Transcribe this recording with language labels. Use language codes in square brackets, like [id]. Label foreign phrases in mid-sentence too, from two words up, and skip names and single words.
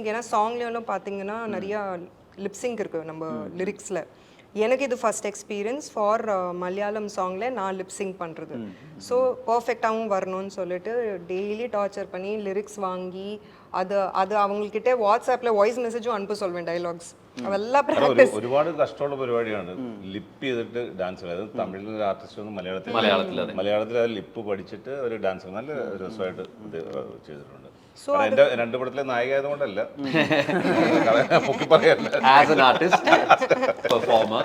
[ta] ஏன்னா சாங்லேயும் பார்த்தீங்கன்னா நிறையா லிப்ஸிங் இருக்குது நம்ம லிரிக்ஸில். எனக்கு இது [en] first experience for Malayalam [ta] சாங்கில் நான் லிப்ஸிங் பண்ணுறது. ஸோ பர்ஃபெக்டாகவும் வரணும்னு சொல்லிட்டு [en] daily torture [ta] பண்ணி லிரிக்ஸ் வாங்கி அது அவங்கக்கிட்ட வாட்ஸ்அப்பில் வாய்ஸ் மெசேஜும் அனுப்ப சொல்வேன் டைலாக்ஸ். [ml] അതെല്ലാം ഒരുപാട് കഷ്ടമുള്ള പരിപാടിയാണ് ലിപ്പ് ചെയ്തിട്ട് ഡാൻസ് കളിക്കുന്നത്. തമിഴിൽ ഒരു ആർട്ടിസ്റ്റ് ഒന്നും മലയാളത്തിൽ അത് ലിപ്പ് പഠിച്ചിട്ട് ഒരു ഡാൻസ് നല്ല രസമായിട്ട് ഇത് ചെയ്തിട്ടുണ്ട്. എന്റെ 2 പടത്തിലെ നായിക ആയതുകൊണ്ടല്ല, പൊക്കി പറയല്ല, [en] as an artist performer.